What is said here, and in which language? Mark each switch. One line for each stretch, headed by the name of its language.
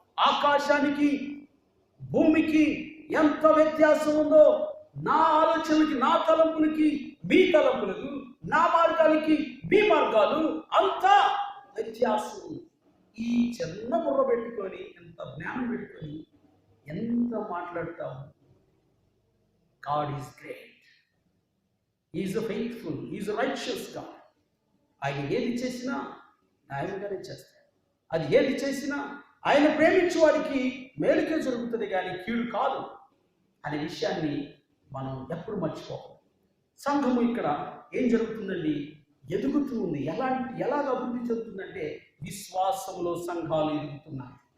Telugu: ఆకాశానికి భూమికి ఎంత వ్యత్యాసం ఉందో, నా ఆలోచనలకి నా తలంపులకి మీ తలంపులకు, నా మార్గాలకి మీ మార్గాలు అంతా వ్యత్యాసం. ఈ చిన్న బుర్ర పెట్టుకొని, ఎంత జ్ఞానం పెట్టుకొని ఎంత మాట్లాడతావు.
English: God is great. He is a faithful, He is a righteous God.
Telugu: ఆయన ఏది చేసినా న్యాయంగానే చేస్తాడు. అది ఏది చేసినా ఆయన ప్రేమించే వారికి మేలుకే జరుగుతుంది కానీ కీడు కాదు అనే విషయాన్ని మనం ఎప్పుడు మర్చిపోవాలి. సంఘము ఇక్కడ ఏం జరుగుతుందండి? ఎదుగుతూ ఉంది. ఎలాగ అభివృద్ధి చెందుతుందంటే విశ్వాసంలో సంఘాలు ఎదుగుతున్నాయి.